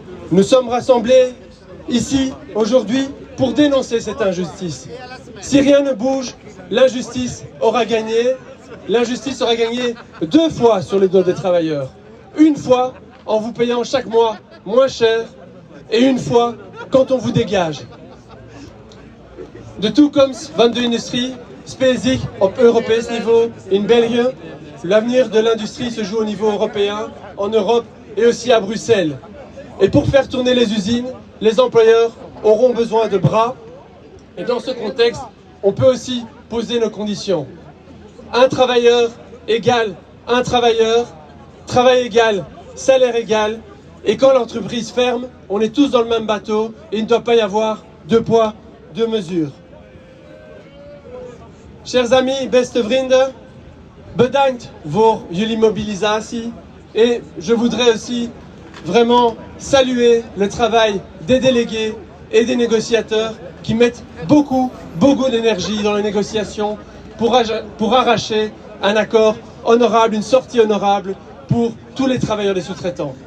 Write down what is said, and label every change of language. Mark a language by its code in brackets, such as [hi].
[fr] Nous sommes rassemblés ici aujourd'hui pour dénoncer cette injustice. Si rien ne bouge, l'injustice aura gagné. L'injustice aura gagné 2 fois sur les dos des travailleurs. Une fois en vous payant chaque mois moins cher et une fois quand on vous dégage. [nl] De toekomst van de industrie speelt zich op Europees niveau in België. [fr] L'avenir de l'industrie se joue au niveau européen, en Europe et aussi à Bruxelles. Et pour faire tourner les usines, les employeurs auront besoin de bras. Et dans ce contexte, on peut aussi poser nos conditions. Un travailleur égale un travailleur, travail égal, salaire égal. Et quand l'entreprise ferme, on est tous dans le même bateau et il ne doit pas y avoir 2 poids, 2 mesures. Chers amis, [nl] beste vrienden, bedankt voor jullie mobilisatie. [fr] Et je voudrais aussi vraiment saluer le travail des délégués et des négociateurs qui mettent beaucoup d'énergie dans les négociations pour arracher un accord honorable, une sortie honorable pour tous les travailleurs des sous-traitants.